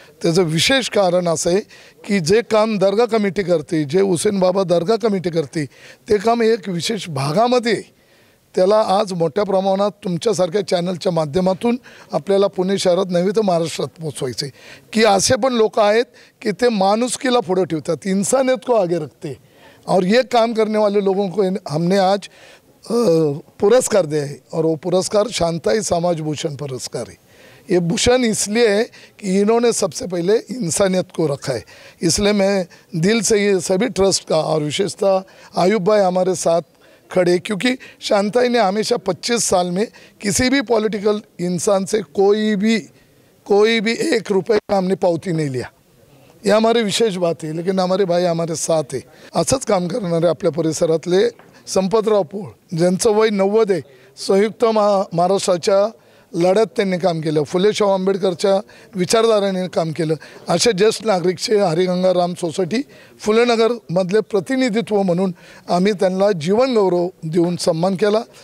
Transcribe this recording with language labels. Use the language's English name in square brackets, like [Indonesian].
[Marathi] त्याचं विशेष कारण असं आहे की जे काम दर्गा कमिटी करते, जे हुसेन बाबा दर्गा कमिटी करते, ते काम एक विशेष भागामध्ये त्याला आज मोठ्या प्रमाणात तुमच्यासारख्या चॅनलच्या माध्यमातून आपल्याला पुणे शहरात नव्हे तर महाराष्ट्रात पोचवायचे की असे पण लोक आहेत की ते माणुसकीला पुढे ठेवतात, [Hindi] इंसानियत को आगे रखते और ये काम करने वाले लोगों को हमने आज पुरस्कार दिया है और वो पुरस्कार शांताई समाज भूषण पुरस्कार है। ये भूषण इसलिए है कि इन्होंने सबसे पहले इंसानियत को रखा है। इसलिए मैं दिल से ये सभी ट्रस्ट का और विशेषतः आयुब भाई हमारे साथ खड़े, क्योंकि शांताई ने हमेशा 25 साल में किसी भी पॉलिटिकल इंसान से कोई भी 1 रुपये का हमने पावती नहीं लिया। ये हमारी विशेष बात है, लेकिन हमारे भाई हमारे साथ है। [Marathi] असंच काम करणारे आपल्या परिसरातले संपतराव पोळ, ज्यांचं वय 90 आहे, संयुक्त महाराष्ट्राच्या लढ्यात त्यांनी काम केलं, फुले शाहू आंबेडकरच्या विचारधाराने काम केलं। असे ज्येष्ठ नागरिकचे हरिगंगाराम सोसायटी फुलेनगरमधले प्रतिनिधित्व म्हणून आम्ही त्यांना जीवन गौरव देऊन सन्मान केला।